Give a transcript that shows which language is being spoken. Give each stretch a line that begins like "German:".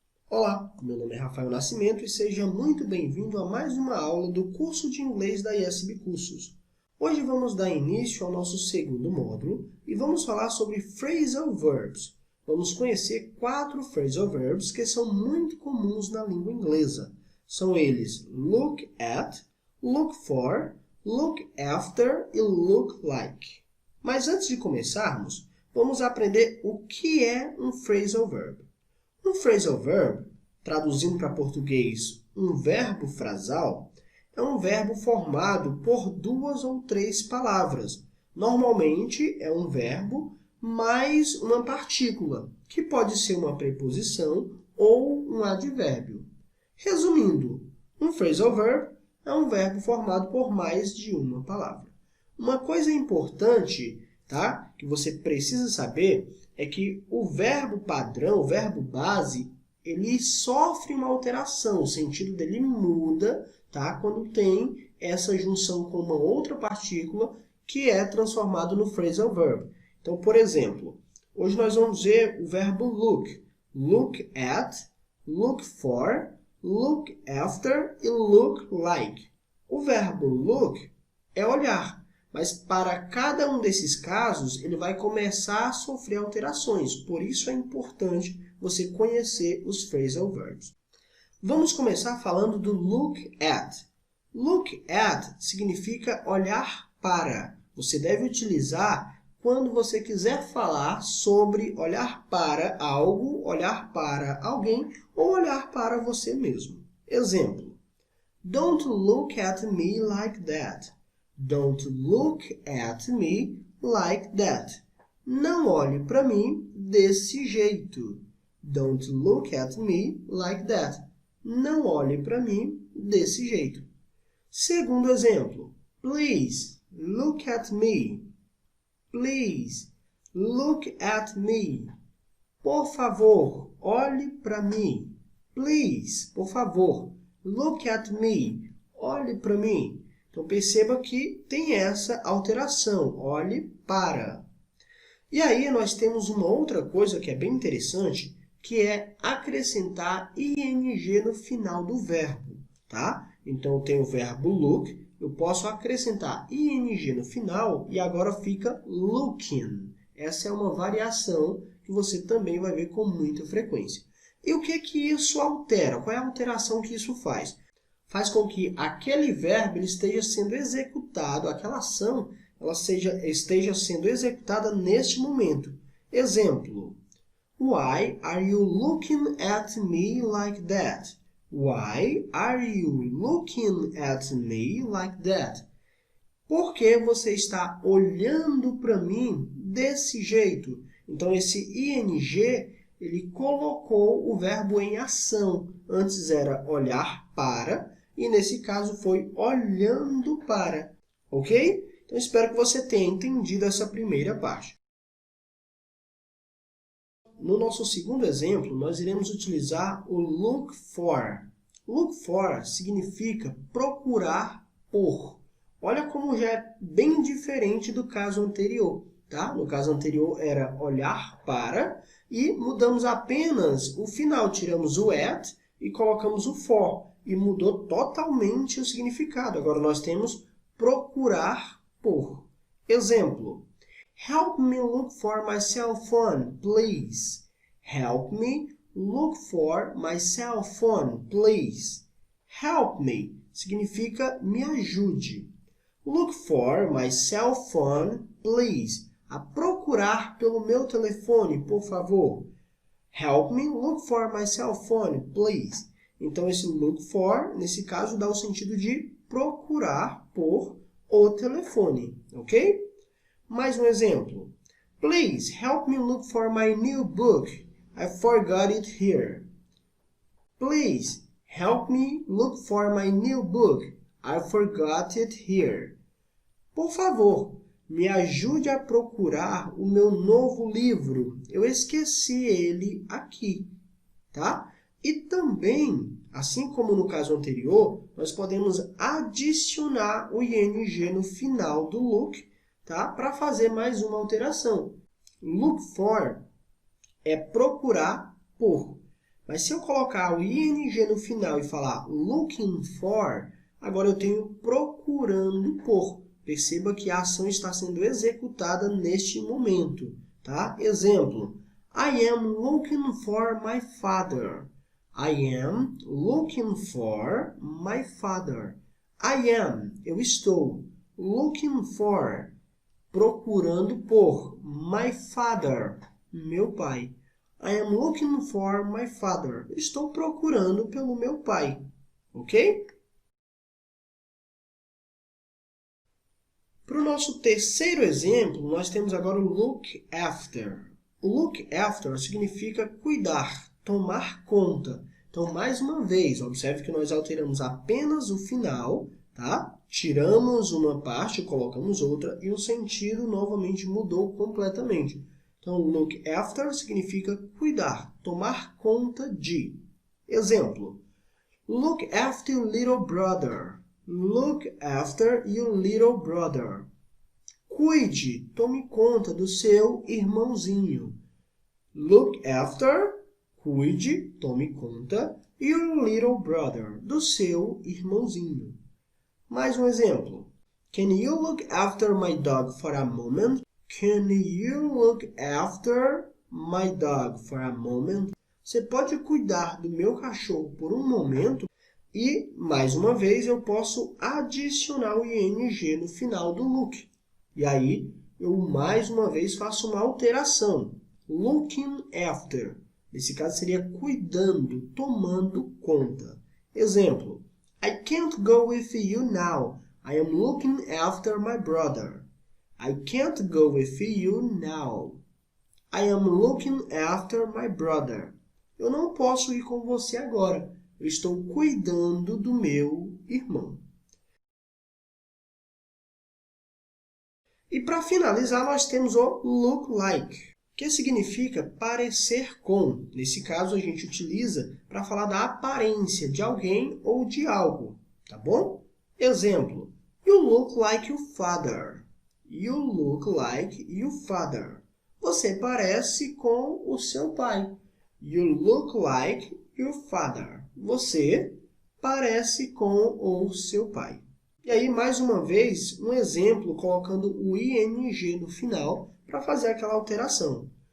Portuguese: Olá, meu nome é Rafael Nascimento e seja muito bem-vindo a mais uma aula do curso de inglês da ISB Cursos. Hoje vamos dar início ao nosso segundo módulo e vamos falar sobre phrasal verbs. Vamos conhecer 4 phrasal verbs que são muito comuns na língua inglesa. São eles look at, look for, look after e look like. Mas antes de começarmos, vamos aprender o que é um phrasal verb. Um phrasal verb, traduzindo para português, um verbo frasal, é um verbo formado por 2 ou 3 palavras. Normalmente é um verbo mais uma partícula, que pode ser uma preposição ou um advérbio. Resumindo, um phrasal verb é um verbo formado por mais de uma palavra. Uma coisa importante, tá, que você precisa saber é que o verbo padrão, o verbo base, ele sofre uma alteração, o sentido dele muda, tá? Quando tem essa junção com uma outra partícula que é transformado no phrasal verb. Então, por exemplo, hoje nós vamos ver o verbo look. Look at, look for, look after e look like. O verbo look é olhar. Mas para cada um desses casos, ele vai começar a sofrer alterações. Por isso é importante você conhecer os phrasal verbs. Vamos começar falando do look at. Look at significa olhar para. Você deve utilizar quando você quiser falar sobre olhar para algo, olhar para alguém ou olhar para você mesmo. Exemplo.
English: Don't look at me like that. Don't look at me like that.
Portuguese: Não olhe para mim desse jeito.
English: Don't look at me like that.
Portuguese: Não olhe para mim desse jeito. Segundo exemplo.
English: Please look at me. Please look at me.
Portuguese: Por favor, olhe para mim.
English: Please,
Portuguese: por favor,
English: look at me.
Portuguese: Olhe para mim. Então, perceba que tem essa alteração, olhe para. E aí, nós temos uma outra coisa que é bem interessante, que é acrescentar ing no final do verbo, tá? Então, eu tenho o verbo look, eu posso acrescentar ing no final e agora fica looking. Essa é uma variação que você também vai ver com muita frequência. E o que isso altera? Qual é a alteração que isso faz? Faz com que aquele verbo esteja sendo executado, aquela ação ela esteja sendo executada neste momento. Exemplo.
English: Why are you looking at me like that? Why are you looking at me like that?
Portuguese: Por que você está olhando para mim desse jeito? Então, esse ing, ele colocou o verbo em ação. Antes era olhar para, e nesse caso foi olhando para, ok? Então, espero que você tenha entendido essa primeira parte. No nosso segundo exemplo, nós iremos utilizar o look for. Look for significa procurar por. Olha como já é bem diferente do caso anterior, tá? No caso anterior era olhar para e mudamos apenas o final, tiramos o at e colocamos o for. E mudou totalmente o significado. Agora nós temos procurar por. Exemplo.
English: Help me look for my cell phone, please. Help me look for my cell phone, please. Help me
Portuguese: significa me ajude.
English: Look for my cell phone, please.
Portuguese: A procurar pelo meu telefone, por favor. Help me look for my cell phone, please. Então, esse look for, nesse caso, dá o sentido de procurar por o telefone, ok? Mais um exemplo.
English: Please help me look for my new book. I forgot it here. Please help me look for my new book. I forgot it here.
Portuguese: Por favor, me ajude a procurar o meu novo livro. Eu esqueci ele aqui, tá? E também, assim como no caso anterior, nós podemos adicionar o ing no final do look, tá? Para fazer mais uma alteração. Look for é procurar por. Mas se eu colocar o ing no final e falar looking for, agora eu tenho procurando por. Perceba que a ação está sendo executada neste momento, tá? Exemplo,
English: I am looking for my father. I am looking for my father. I am,
Portuguese: eu estou.
English: Looking for,
Portuguese: procurando por.
English: My father,
Portuguese: meu pai.
English: I am looking for my father.
Portuguese: Estou procurando pelo meu pai, ok? Para o nosso terceiro exemplo, nós temos agora o look after. O look after significa cuidar, tomar conta. Então, mais uma vez, observe que nós alteramos apenas o final, tá? Tiramos uma parte, colocamos outra, e o sentido novamente mudou completamente. Então, look after significa cuidar, tomar conta de. Exemplo,
English: look after your little brother. Look after your little brother.
Portuguese: Cuide, tome conta do seu irmãozinho.
English: Look after,
Portuguese: cuide, tome conta,
English: your little brother,
Portuguese: do seu irmãozinho. Mais um exemplo.
English: Can you look after my dog for a moment? Can you look after my dog for a moment?
Portuguese: Você pode cuidar do meu cachorro por um momento? E, mais uma vez, eu posso adicionar o ing no final do look. E aí, eu mais uma vez faço uma alteração. Looking after. Nesse caso, seria cuidando, tomando conta. Exemplo.
English: I can't go with you now. I am looking after my brother. I can't go with you now. I am looking after my brother.
Portuguese: Eu não posso ir com você agora. Eu estou cuidando do meu irmão. E para finalizar, nós temos o look like, que significa parecer com. Nesse caso, a gente utiliza para falar da aparência de alguém ou de algo, tá bom? Exemplo,
English: you look like your father. You look like your father.
Portuguese: Você parece com o seu pai.
English: You look like your father.
Portuguese: Você parece com o seu pai. E aí, mais uma vez, um exemplo colocando o ing no final para fazer aquela alteração.